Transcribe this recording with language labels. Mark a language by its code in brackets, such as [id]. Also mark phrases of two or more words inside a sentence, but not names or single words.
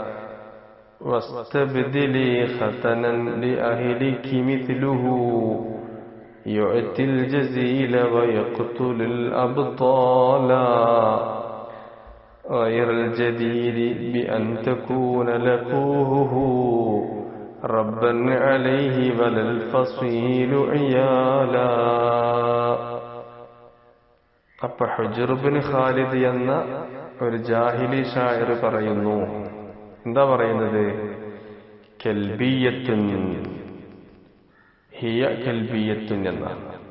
[ar] واستبدلي ختنا لأهلك مثله يؤتي الجزيل ويقتل الأبطال غير الجدير بأن تكون لقوه ربا عليه ولا الفصيل عيالا. [ml] അപ്പൊ ഹുജ്ർ ബിൻ ഖാലിദ് എന്ന ഒരു [ar] جاهلي شاعر [ml] പറയുന്നു, എന്താ പറയുന്നത്? [ar] كلبية هي كلبية എന്നാണ്.